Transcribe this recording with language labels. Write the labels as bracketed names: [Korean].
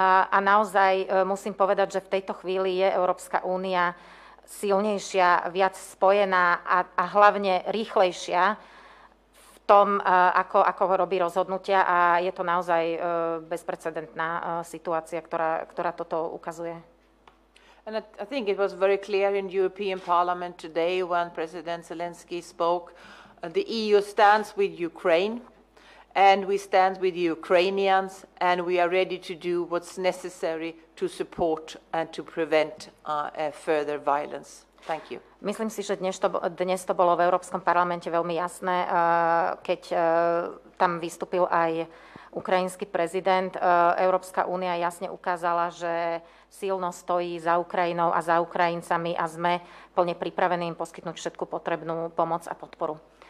[Slovak] A naozaj musím povedať, že v tejto chvíli je Európska únia silnejšia, viac spojená a hlavne rýchlejšia v tom, ako robí rozhodnutia a je to naozaj bezprecedentná situácia, ktorá toto ukazuje. [English] And I think it was very clear in the European Parliament today when President Zelensky spoke. The EU stands with Ukraine, and we stand with the Ukrainians, and we are ready to do what's necessary to support and to prevent further violence. Thank you. [Slovak] Myslím si, že dnes to bolo v Európskom parlamente veľmi jasné, keď tam vystúpil aj ukrajinský prezident. Európska únia jasne ukázala, že silno stojí za Ukrajinou a za Ukrajincami a sme plne pripravení im poskytnúť všetku potrebnú pomoc a podporu.